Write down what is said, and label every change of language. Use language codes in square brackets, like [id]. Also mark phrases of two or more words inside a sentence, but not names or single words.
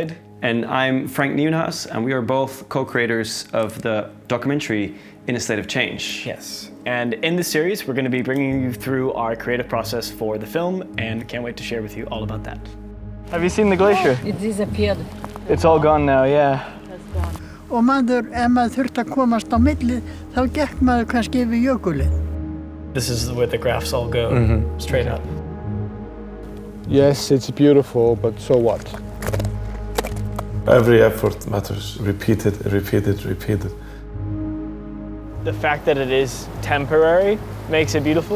[en] And I'm Frank Nieuwenhuis, and we are both co-creators of the documentary In a State of Change. Yes. And in this series, we're going to be bringing you through our creative process for the film, and can't wait to share with you all about that. Have you seen the glacier? It disappeared. It's all gone now, yeah. It's gone. [is] Og ef maður þurfti að komast á milli, þá gekk maður kannski yfir jökulinn. [en] This is where the graphs all go, straight up. Yes, it's beautiful, but so what? Every effort matters. Repeated. The fact that it is temporary makes it beautiful.